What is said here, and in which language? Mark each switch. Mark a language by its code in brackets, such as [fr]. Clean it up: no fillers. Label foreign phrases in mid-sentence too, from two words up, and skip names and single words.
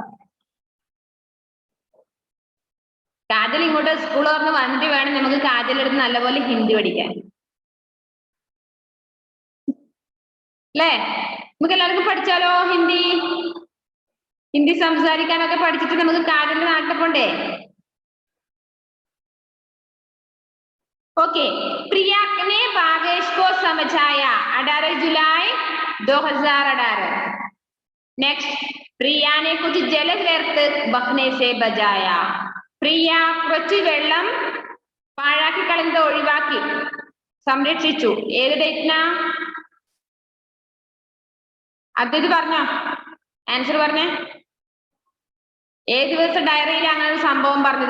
[ml] കാജൽ ഇങ്ങോട്ട് സ്കൂൾ വന്നിട്ട് വേണം നമുക്ക് കാജലെടുത്ത് നല്ലപോലെ ഹിന്ദി പഠിക്കാൻ അല്ലേ? നമുക്ക് എല്ലാവർക്കും പഠിച്ചാലോ ഹിന്ദി? ഹിന്ദി സംസാരിക്കാനൊക്കെ പഠിച്ചിട്ട് നമുക്ക് കാജലിന്റെ നാട്ടിൽ പോണ്ടേ? [hi] ओके, प्रिया ने भावेश को समझाया. 18 जुलाई 2018. नेक्स्ट प्रिया ने कुछ जल व्यर्थ बहने से बचाया. [ml] പ്രിയ കുറച്ച് വെള്ളം പാഴാക്കി കളഞ്ഞത് ഒഴിവാക്കി സംരക്ഷിച്ചു. ഏത് ഡേറ്റിനാ? അദ്വൈത് പറഞ്ഞോ, ആൻസർ പറഞ്ഞേ. ഏത് ദിവസം ഡയറിയിൽ അങ്ങനെ ഒരു സംഭവം പറഞ്ഞത്?